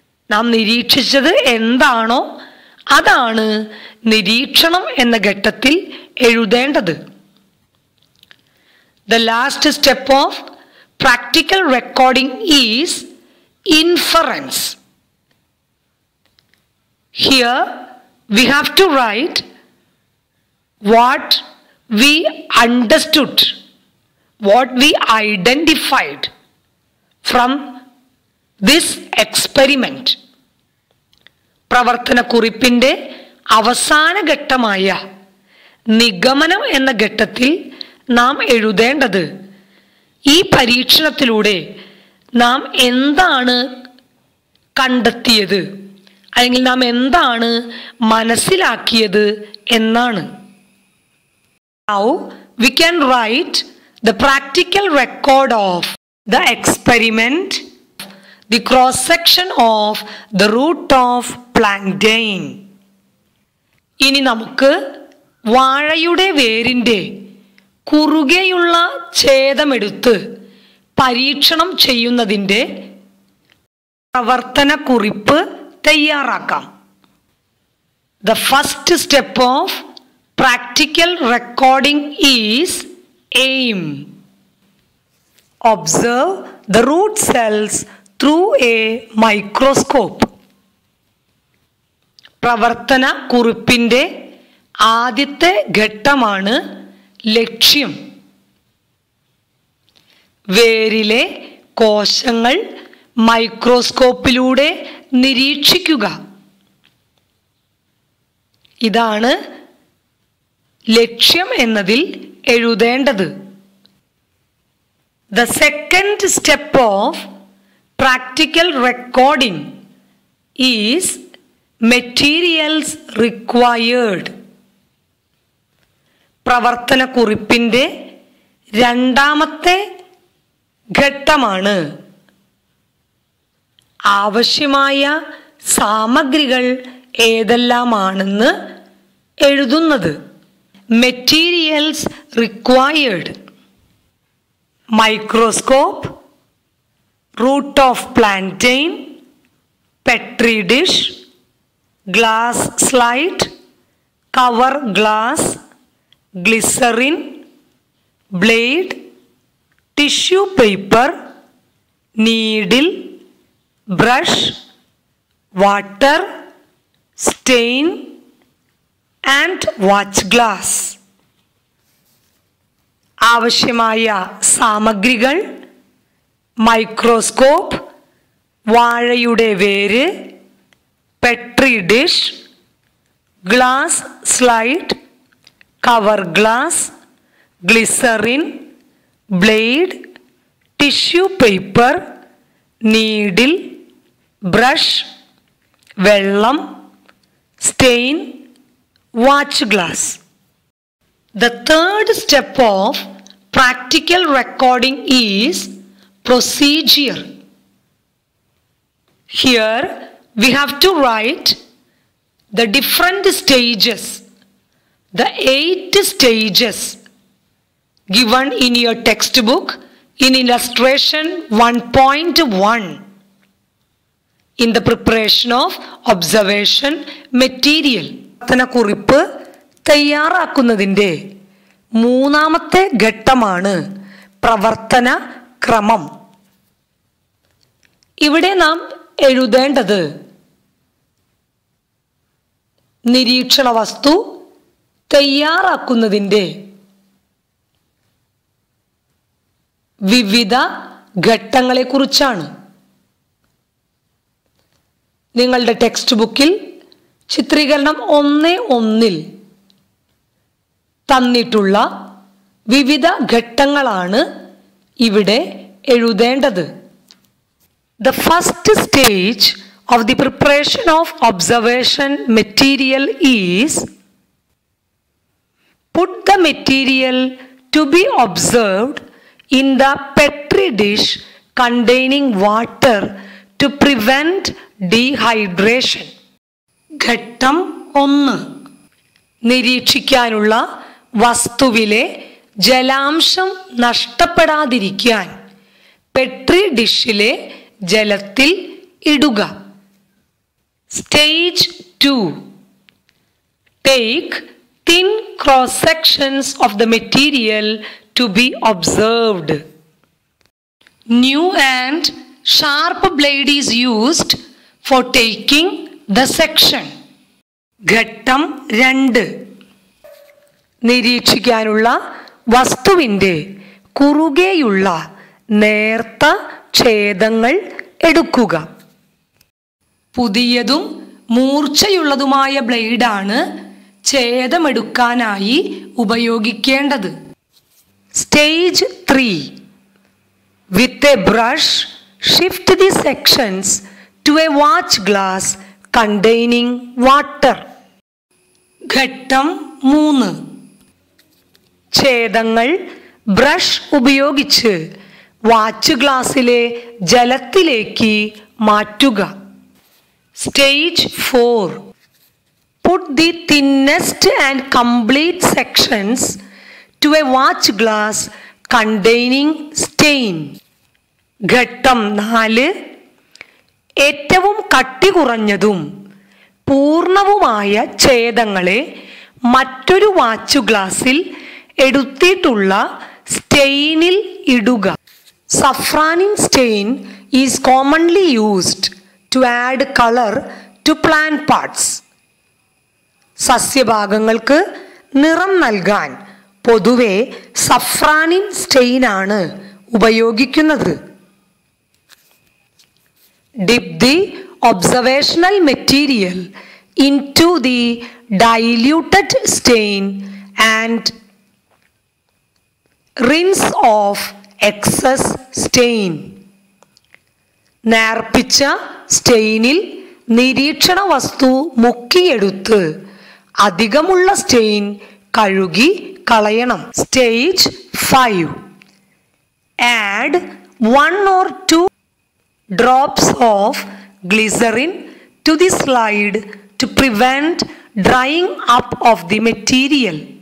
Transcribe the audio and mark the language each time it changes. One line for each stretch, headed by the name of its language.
Malayalam: നാം നിരീക്ഷിച്ചത് എന്താണോ അതാണ് നിരീക്ഷണം എന്ന ഘട്ടത്തിൽ എഴുതേണ്ടത്.
English: The last step of practical recording is inference. Here we have to write what we understood, what we identified from this experiment.
Malayalam: പ്രവർത്തന കുറിപ്പിൻ്റെ അവസാന ഘട്ടമായ നിഗമനം എന്ന ഘട്ടത്തിൽ നാം എഴുതേണ്ടത് ഈ പരീക്ഷണത്തിലൂടെ നാം എന്താണ് കണ്ടെത്തിയത് അല്ലെങ്കിൽ നാം എന്താണ് മനസ്സിലാക്കിയത് എന്നാണ്.
English: Now we can write the practical record of the experiment, the cross section of the root of plantain.
Malayalam: ഇനി നമുക്ക് വാഴയുടെ വേരിൻ്റെ കുറുകെയുള്ള ഛേദമെടുത്ത് പരീക്ഷണം ചെയ്യുന്നതിൻ്റെ പ്രവർത്തന കുറിപ്പ് തയ്യാറാക്കാം.
English: The first step of practical recording is aim. Observe the root cells through a microscope.
Malayalam: പ്രവർത്തന കുറിപ്പിൻ്റെ ആദ്യത്തെ ഘട്ടമാണ് ലക്ഷ്യം. വേരിലെ കോശങ്ങൾ മൈക്രോസ്കോപ്പിലൂടെ നിരീക്ഷിക്കുക. ഇതാണ് ലക്ഷ്യം എന്നതിൽ എഴുതേണ്ടത്.
English: The second step of practical recording is materials required.
Malayalam: പ്രവർത്തന കുറിപ്പിൻ്റെ രണ്ടാമത്തെ ഘട്ടമാണ് ആവശ്യമായ സാമഗ്രികൾ ഏതെല്ലാമാണെന്ന് എഴുതുന്നത്.
English: Materials required: microscope, root of plantain, petri dish, glass slide, cover glass, glycerin, blade, tissue paper, needle, brush, water, stain and watch glass.
Malayalam: ആവശ്യമായ സാമഗ്രികൾ: microscope, വാഴയുടെ വേര്, Petri dish, glass slide, cover glass, glycerin, blade, tissue paper, needle, brush, വെള്ളം, stain, watch glass.
English: The third step of practical recording is procedure. Here we have to write the different stages, the 8 stages given in your textbook in illustration 1.1 in the preparation of observation material.
Malayalam: കുറിപ്പ് തയ്യാറാക്കുന്നതിൻ്റെ മൂന്നാമത്തെ ഘട്ടമാണ് പ്രവർത്തന ക്രമം. ഇവിടെ നാം എഴുതേണ്ടത് നിരീക്ഷണ വസ്തു തയ്യാറാക്കുന്നതിൻ്റെ വിവിധ ഘട്ടങ്ങളെക്കുറിച്ചാണ്. നിങ്ങളുടെ ടെക്സ്റ്റ് ബുക്കിൽ ചിത്രീകരണം 1.1 തന്നിട്ടുള്ള വിവിധ ഘട്ടങ്ങളാണ് ഇവിടെ എഴുതേണ്ടത്.
English: The first stage of the preparation of observation material is put the material to be observed in the petri dish containing water to prevent dehydration.
Malayalam: ഘട്ടം 1. നിരീക്ഷിക്കാനുള്ള വസ്തുവിലെ ജലാംശം നഷ്ടപ്പെടാതിരിക്കാൻ പെട്രി ഡിഷിലെ ജലത്തിൽ ഇടുക.
English: Stage 2. Take thin cross sections of the material to be observed. New and sharp blade is used for taking the section.
Malayalam: ഘട്ടം 2. നിരീക്ഷിക്കാനുള്ള വസ്തുവിൻ്റെ കുറുകെയുള്ള നേർത്ത ഛേദങ്ങൾ എടുക്കുക. പുതിയതും മൂർച്ചയുള്ളതുമായ ബ്ലേഡാണ് ഛേദമെടുക്കാനായി ഉപയോഗിക്കേണ്ടത്.
English: Stage 3. With a brush, shift the sections to a watch glass containing water.
Malayalam: ഘട്ടം 3. ഛേദങ്ങൾ brush ഉപയോഗിച്ച് watch ഗ്ലാസ്സിലെ ജലത്തിലേക്ക് മാറ്റുക.
English: Stage 4. Put the thinnest and complete sections to a watch glass containing stain.
Malayalam: ഘട്ടം 4. ഏറ്റവും കട്ടി കുറഞ്ഞതും പൂർണ്ണവുമായ ഛേദങ്ങളെ മറ്റൊരു വാച്ച് ഗ്ലാസ്സിൽ എടുത്തിട്ടുള്ള സ്റ്റെയിനിൽ ഇടുക.
English: Safranin stain is commonly used to add color to plant parts.
Malayalam: സസ്യഭാഗങ്ങൾക്ക് നിറം നൽകാൻ പൊതുവെ സഫ്രാനിൻ സ്റ്റെയിൻ ആണ് ഉപയോഗിക്കുന്നത്.
English: Dip the observational material into the diluted stain and rinse off excess stain.
Malayalam: നേർപ്പിച്ച സ്റ്റെയിനിൽ നിരീക്ഷണ വസ്തു മുക്കിയെടുത്ത് അധികമുള്ള സ്റ്റെയിൻ കഴുകി കളയണം.
English: Stage 5. Add 1 or 2 drops of glycerin to the slide to prevent drying up of the material.